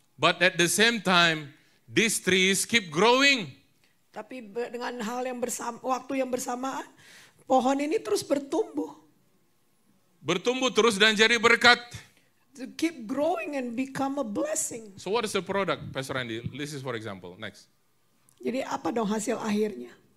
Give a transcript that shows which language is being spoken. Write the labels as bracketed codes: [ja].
[en] But at the same time, these trees keep growing. [id] Tapi dengan waktu yang bersamaan, pohon ini terus bertumbuh. Bertumbuh terus dan jadi berkat. [en] To keep growing and become a blessing. So what is the product, Pastor Randy? This is for example. Next. [id] Jadi apa dong hasil akhirnya?